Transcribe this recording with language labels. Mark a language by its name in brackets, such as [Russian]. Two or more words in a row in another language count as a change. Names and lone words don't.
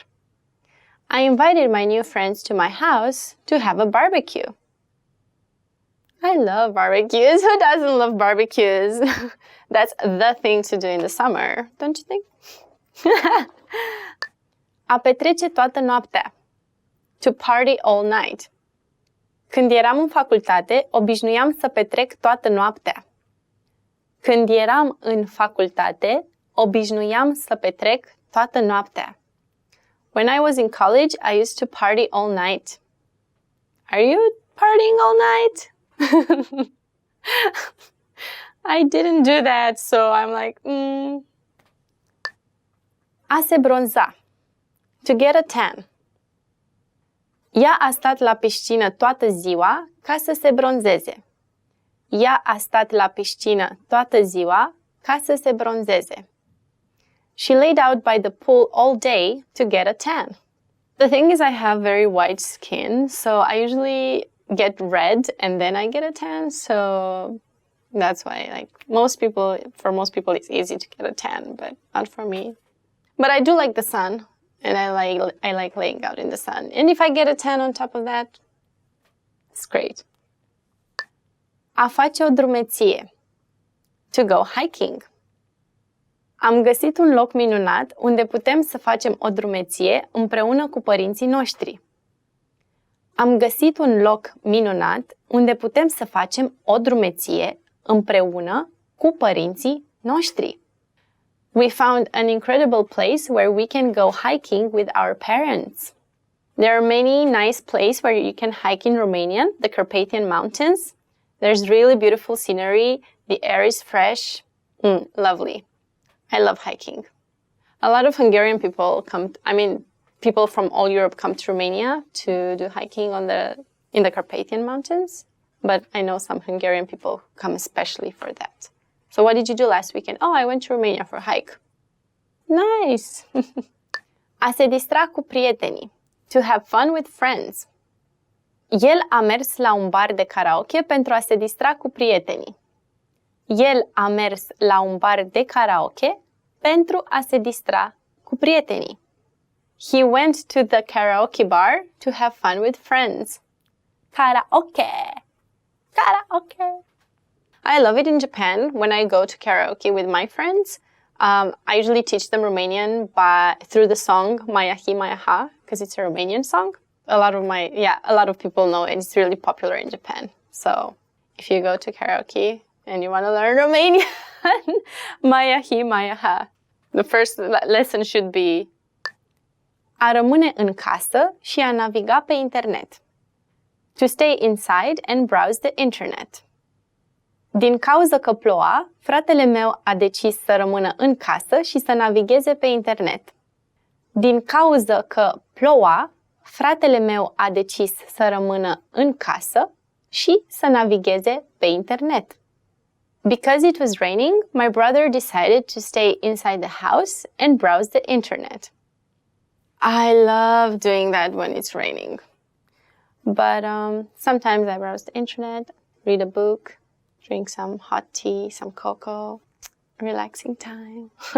[English] I invited my new friends to my house to have a barbecue. I love barbecues. Who doesn't love barbecues? That's the thing to do in the summer, don't you think? [Romanian] A petrece toată noaptea. [English] To party all night. [Romanian] Când eram în facultate, obișnuiam să petrec toată noaptea. Când eram în facultate, obișnuiam să petrec toată noaptea. [English] When I was in college, I used to party all night. Are you partying all night? I didn't do that, so I'm like, [Romanian] A se bronza. [English] To get a tan. [Romanian] Ea a stat la piscină toată ziua ca să se bronzeze. Ea a stat la piscină toată ziua ca să se bronzeze. [English] She laid out by the pool all day to get a tan. The thing is I have very white skin, so I usually get red and then I get a tan, so that's why for most people it's easy to get a tan, but not for me. But I do like the sun. And I like laying out in the sun. And if I get a tan on top of that, it's great. [Romanian] A face o drumeție. [English] To go hiking. [Romanian] Am găsit un loc minunat unde putem să facem o drumeție împreună cu părinții noștri. Am găsit un loc minunat unde putem să facem o drumeție împreună cu părinții noștri. [English] We found an incredible place where we can go hiking with our parents. There are many nice places where you can hike in Romania, the Carpathian Mountains. There's really beautiful scenery. The air is fresh. Lovely. I love hiking. A lot of Hungarian people people from all Europe come to Romania to do hiking in the Carpathian Mountains. But I know some Hungarian people come especially for that. So what did you do last weekend? Oh, I went to Romania for a hike. Nice! [Romanian] A se distra cu prietenii. [English] To have fun with friends. [Romanian] El a mers la un bar de karaoke pentru a se distra cu prietenii. El a mers la un bar de karaoke pentru a se distra cu prietenii. [English] He went to the karaoke bar to have fun with friends. Karaoke! Karaoke! I love it in Japan when I go to karaoke with my friends. I usually teach them Romanian through the song Maya Hi Maya Ha, because it's a Romanian song. A lot of people know it. It's really popular in Japan. So if you go to karaoke and you want to learn Romanian, Maya Hi Maya Ha. The first lesson should be [Romanian] a rămâne în casă și a naviga pe internet. [English] To stay inside and browse the internet. [Romanian] Din cauză că ploua, fratele meu a decis să rămână în casă și să navigheze pe internet. Din cauză că ploua, fratele meu a decis să rămână în casă și să navigheze pe internet. [English] Because it was raining, my brother decided to stay inside the house and browse the internet. I love doing that when it's raining. But sometimes I browse the internet, read a book, drink some hot tea, some cocoa, relaxing time.